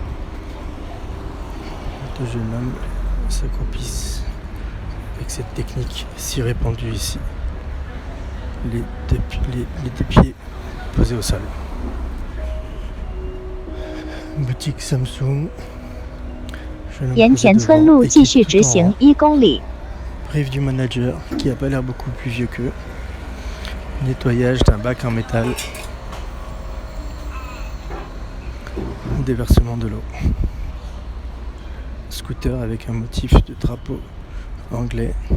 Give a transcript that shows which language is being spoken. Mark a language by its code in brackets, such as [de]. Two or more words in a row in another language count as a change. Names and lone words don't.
[fr] 2 jeunes hommes s'accroupissent avec cette technique si répandue ici. Les deux pieds posés au sol. Boutique Samsung. [zh] 沿田村路继续直行1公里。 [fr] Brief du manager qui a pas l'air beaucoup plus vieux qu'eux. Nettoyage d'un bac en métal. Déversement de l'eau. Scooter avec un motif de drapeau anglais.